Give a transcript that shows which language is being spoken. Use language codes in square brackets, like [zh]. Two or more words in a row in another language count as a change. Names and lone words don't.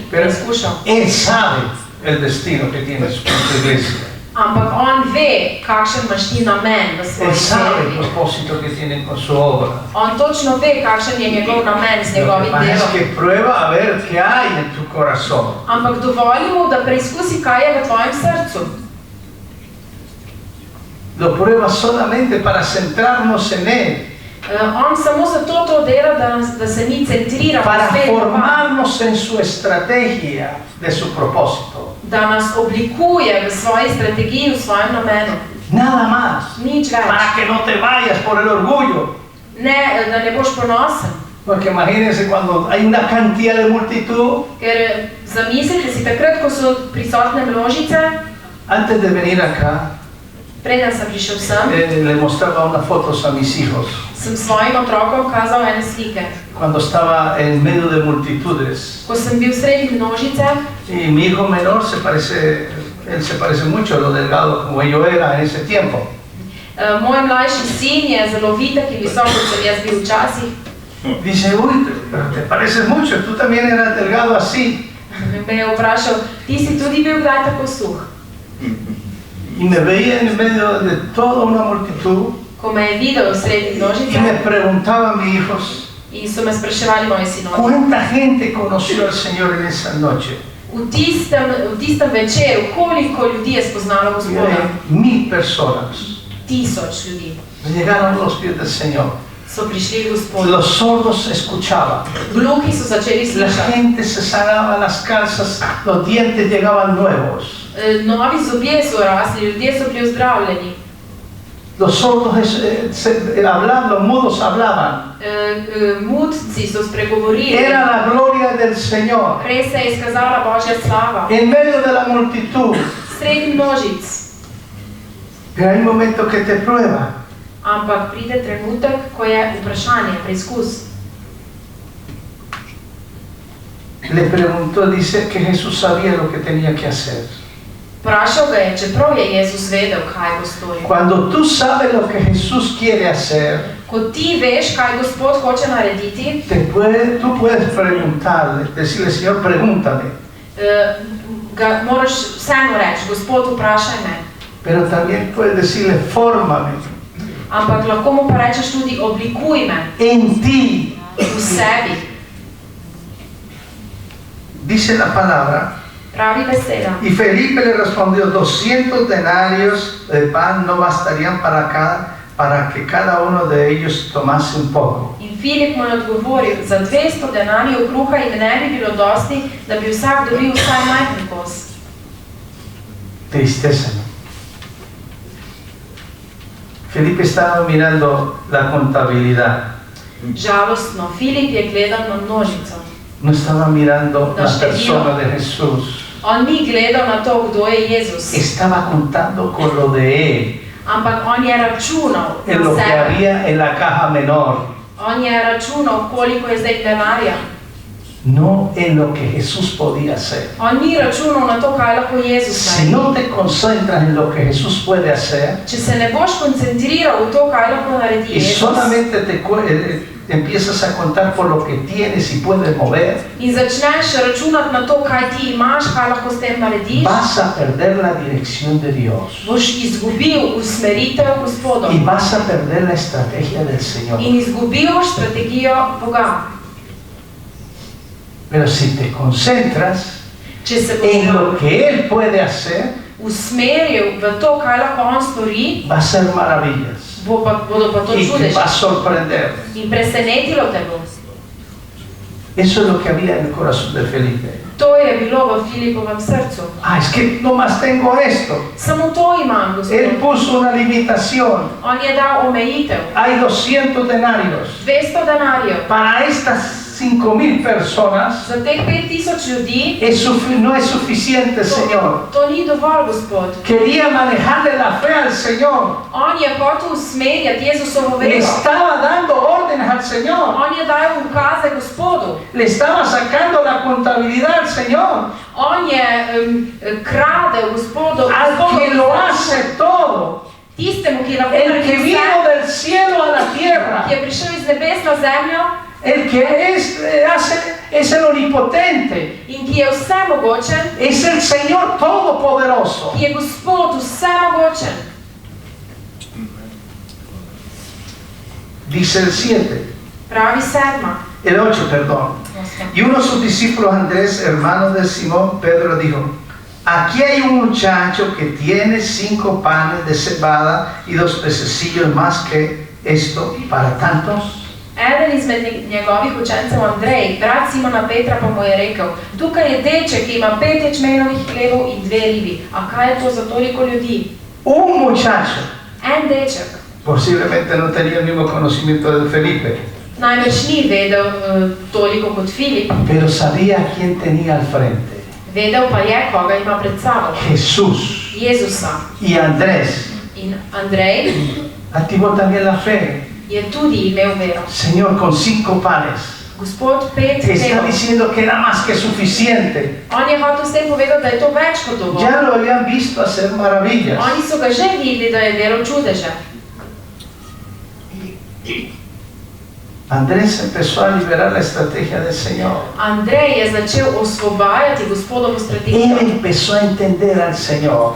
[es] Pero [sl] preizkušal. [es] Él sabe el destino que tienes con tu iglesia. [sl] Ampak on ve, kakšen imaš ti namen v [es] Él [sl] svoji [es] sabe el [sl] cerkvi. [es] propósito que tiene con su obra. [sl] On točno ve, kakšen je njegov namen z [es] Lo que [sl] njegovim [es] pasa es [sl] delom. [es] que prueba a ver qué hay en tu corazón. [sl] Ampak dovoli mu, da preizkusi, kaj je v tvojem srcu. [es] Lo prueba solamente para centrarnos en Él, [sl] On samo zato to dela, da se mi centriramo [es] para [sl] spet na vas. [es] formarnos en su estrategia de su propósito. [sl] Da nas oblikuje v svoji strategiji, v svojem namenu. [es] Nada más. [sl] Nič več. [es] Para que no te vayas por el orgullo. [sl] Ne, da ne boš ponosen. [es] Porque imagínense cuando hay una cantidad de multitud. [sl] Ker zamislite si takrat, ko so prisotne množice, [es] Antes de venir acá, [sl] preden sem prišel sem, [es] le mostraba unas fotos a mis hijos. [sl] sem svojim otrokom kazal ene slike. [es] Cuando estaba en medio de multitudes. [sl] Ko sem bil sredi množice, [es] Y mi hijo menor él se parece mucho a lo delgado como yo era en ese tiempo. [sl] moj mlajši sin je zelo vitek in visok, kot sem jaz bil včasih. [es] Dice, uy, pero te pareces mucho, tú también eras delgado así. [sl] Me je vprašal, ti si tudi bil kdaj tako suh? [es] Y me veía en medio de toda una multitud [sl] Ko me je videl sredi [es] y me [sl] množice [es] preguntaba a mis hijos, [sl] in so me spraševali moji sinovi. [es] ¿cuánta gente conoció al Señor en esa noche? [sl] V tistem večeru, koliko ljudi je spoznalo [es] Y [sl] Gospoda? [es] eran 1000 personas. [sl] 1000 ljudi [es] Llegaron a los pies del Señor. [sl] so prišli k Gospodu. [es] Los sordos escuchaban. [sl] Gluhi so začeli [es] La [sl] slišati. [es] gente se sanaba las calzas, los dientes llegaban nuevos. [sl] Novi zobje so rasli, ljudje so bili ozdravljeni. [es] Los sordos hablaban, los mudos hablaban. [sl] Mudci so spregovorili. [es] Era la gloria del Señor. [sl] Res se je izkazala Božja slava. [es] En medio de la multitud. [sl] Sredi množic. [es] Pero hay un momento que te prueba. [sl] Ampak pride trenutek, ko je vprašanje, preizkus. [es] Le preguntó, dice que Jesús sabía lo que tenía que hacer. [sl] Vprašal ga je, čeprav je Jezus vedel, kaj bo storil. [es] Cuando tú sabes lo que Jesús quiere hacer, [sl] Ko ti veš, kaj Gospod hoče narediti, [es] tú puedes preguntarle, decirle, Señor, pregúntame. [sl] ga moraš vseeno reči, Gospod, vprašaj me. [es] Pero también puedes decirle, fórmame [sl] Ampak lahko mu pa rečeš tudi, oblikuj me [es] en ti. [sl] v sebi. [es] Dice la palabra [sl] Pravi beseda. [es] Y Felipe le respondió, 200 denarios de pan no bastarían para que cada uno de ellos tomase un poco. [sl] In Filip mu je odgovoril, za 200 denarjev kruha jim ne bi bilo dosti, da bi vsak dobil vsaj majhen kos. [es] Tristeza, ¿no? Felipe estaba mirando la contabilidad, [sl] Žalostno, Filip je gledal na množico. [es] no estaba mirando No, la se persona dio. de Jesús, [sl] On ni gledal na to, kdo je Jezus, [es] estaba contando con lo de él, [sl] ampak on je računal [es] en [sl] na [es] lo que [sl] sebe. [es] había en la caja menor, [sl] On je računal, koliko je zdaj denarja. [es] no en lo que Jesús podía hacer. [sl] On ni računal na to, kaj lahko Jezus [es] Si [sl] naredi. [es] no te concentras en lo que Jesús puede hacer [sl] Če se ne boš koncentriral v to, kaj lahko naredi [es] y [sl] Jezus, [es] solamente empiezas a contar por lo que tienes y puedes mover, [sl] in začneš računati na to, kaj ti imaš, kaj lahko s tem narediš, [es] vas a perder la dirección de Dios [sl] boš izgubil usmeritev Gospodom [es] y vas a perder la estrategia del Señor. [sl] in izgubil boš strategijo Boga. [es] Pero si te concentras [sl] Če se [es] en lo [sl] boš [es] que Él puede hacer, [sl] usmeril v to, kaj lahko on stori, [es] va a ser maravillas [sl] bodo pa to [es] y te [sl] čudež [es] va a sorprender. [sl] in presenetilo te bo. [es] Eso es lo que había en el corazón de Felipe. [sl] To je bilo v Filipovem srcu. [es] Ah, es que nomás tengo esto. [sl] Samo to imam, [es] Él [sl] Gospod. [es] puso una limitación. [sl] On je dal omejitev. [es] Hay 200 denarios. [sl] 200 denarjev. [es] Para estas 5,000 personas [sl] Za teh 5000 ljudi [es] no es suficiente, Señor. [sl] to ni dovolj, Gospod. [es] Quería manejarle la fe al Señor. [sl] On je hotel usmerjati Jezusovo [es] Le [sl] vero. [es] estaba dando órdenes al Señor. [sl] On je dal ukaze Gospodu. [es] Le estaba sacando la contabilidad al Señor. [sl] On je kradel Gospodu. [es] Al que lo hace todo. [sl] Tistemu, ki lahko [es] El que [sl] naredi [es] vino [sl] vse, [es] del cielo a la tierra. [sl] ki je prišel iz nebes na zemljo [es] El que es el omnipotente. [sl] in ki je vsemogočen, [es] Es el Señor Todopoderoso. [sl] ki je Gospod vsemogočen. [es] Dice el 7, Pravi 7. el 8, perdón. Y uno de sus discípulos, Andrés, hermano de Simón, Pedro, dijo, aquí hay un muchacho que tiene 5 panes de cebada y 2 pececillos más que esto para tantos. [sl] Eden izmed njegovih učencev, Andrej, brat Simona Petra, pa mu je rekel, tukaj je deček, ki ima 5 ječmenovih hlebov in 2 ribi. A kaj je to za toliko ljudi? [es] Un muchacho. [sl] En deček. [es] Posiblemente no tenía el mismo conocimiento de Felipe, [sl] Najbrž ni vedel toliko kot Filip, [es] pero sabía quién tenía al frente. [sl] vedel pa je, koga ima pred sabo. [es] Jesús. [sl] Jezusa. [es] Y Andrés [sl] In Andrej [es] activó también la fe. [sl] je tudi imel vero. [es] Señor, con 5 panes. [sl] Gospod 5 [es] Te está [sl] hlebov. [es] diciendo que era más que suficiente. [sl] On je hotel s tem povedal, da je to več kot dovolj. [es] Ya lo habían visto hacer maravillas. [sl] Oni so ga že videli, da je delal čudeže. [es] Andrés empezó a liberar la estrategia del Señor. [sl] Andrej je začel osvobajati Gospodovo [es] Él [sl] strategijo. [es] empezó a entender al Señor.